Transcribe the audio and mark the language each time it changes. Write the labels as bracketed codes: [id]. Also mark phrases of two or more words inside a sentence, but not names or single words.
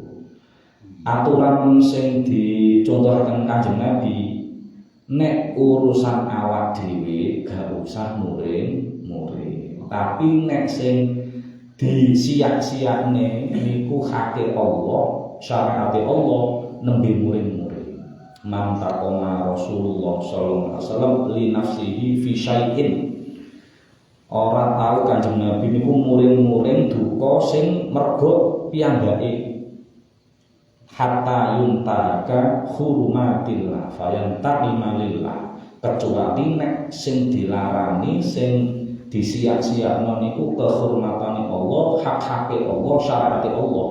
[jv] Aturan sing dicontohaken Kanjeng Nabi, nek urusan awak dhewe gak usah muring-muring. Tapi nek sing disiak-siakne niku hake Allah, syariat Allah nembe muring-muring. [ar] ما انتقم رسول الله صلى الله عليه وسلم لنفسه في شيء. [jv] Ora tau Kanjeng Nabi niku muring-muring duka sing mergo piyambake. [ar] حتى تنتهك حرمة الله فينتقم لله. [jv] Kecuali nek sing dilarani, sing disiak-siakno niku kehormatane Allah, hak-hake Allah, syariat Allah.